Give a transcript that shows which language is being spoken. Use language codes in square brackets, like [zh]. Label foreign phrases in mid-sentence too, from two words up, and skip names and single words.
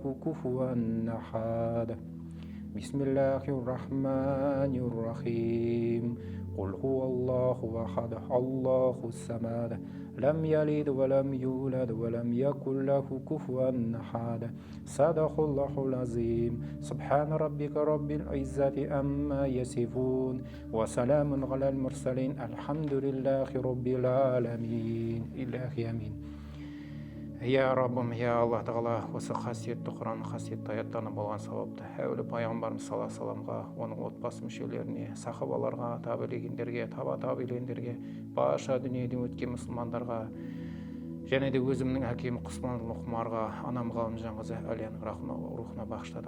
[ar] كفوا أحد بسم الله الرحمن الرحيم قل هو الله أحد الله الصمد لم يلد ولم يولد ولم يكن له كفوا أحد صدق الله العظيم سبحان ربك رب العزة عما يصفون وسلام على المرسلين الحمد لله رب العالمين إلهي آمين. [kk] Я Раббым, я Аллах Тағала, осы қасиетті Құран, қасиетті аяттарына болған сауапты әулі пайғамбарымыз [ar] صلى الله عليه وسلم, [kk] оның отбасы мүшелеріне, сахабаларға, табилегендерге, табилегендерге, барша дүниеден өткен мұсылмандарға, және де өзімнің әкем Құсман Лұқмарға, анам Ғалымжанқызы Әлияның рухына бағыштадық.